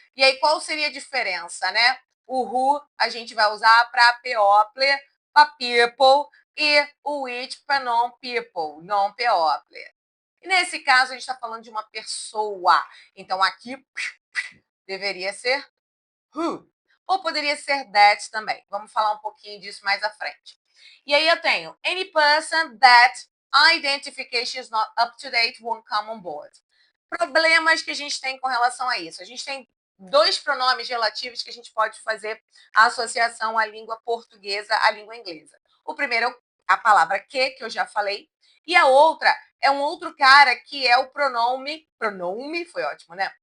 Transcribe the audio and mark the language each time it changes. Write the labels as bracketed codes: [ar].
[pt] E aí, qual seria a diferença, né? O who a gente vai usar para people, para people, e o which para non-people, non-people. E nesse caso, a gente está falando de uma pessoa. Então, aqui deveria ser who. Ou poderia ser that também. Vamos falar um pouquinho disso mais à frente. E aí eu tenho [en] any person that identification is not up to date won't come on board. [pt] Problemas que a gente tem com relação a isso. A gente tem dois pronomes relativos que a gente pode fazer a associação à língua portuguesa à língua inglesa. O primeiro é a palavra que eu já falei, E a outra é um outro cara que é o pronome foi ótimo, né?